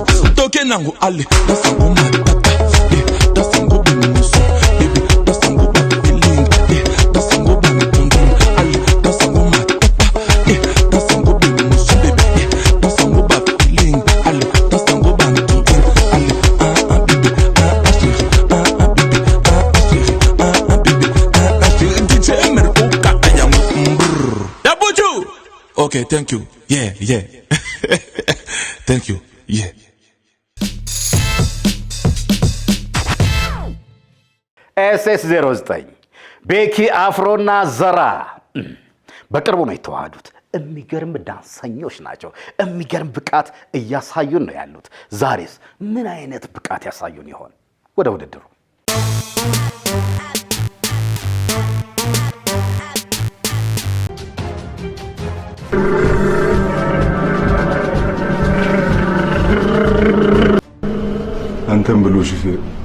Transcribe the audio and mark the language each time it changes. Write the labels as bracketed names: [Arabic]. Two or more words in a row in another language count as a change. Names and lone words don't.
[Lingala] Tokenango, allez, dansango matata, dansango binimuso, bébé, dansango babiling, dansango banitondon. Allez, dansango matata, dansango binimuso, bébé, dansango babiling. [French] Allez, [Lingala] dansango banitondon. [French] Allez, bébé, chéri, bébé, bébé, DJ Merco. [English] Okay, thank you. Yeah. Thank you. Yeah. [Amharic] SS09 ቤኪ አፍሮና ዘራ በቅርቡ ነው የተዋሃዱት። የሚገርም ዳንሰኞች ናቸው። የሚገርም ብቃት እያሳዩን ነው ያሉት። ዛሬስ ምን አይነት ብቃት ያሳዩን ይሆን? ወደ ውድድሩ አንተም ብሎ ሹፌር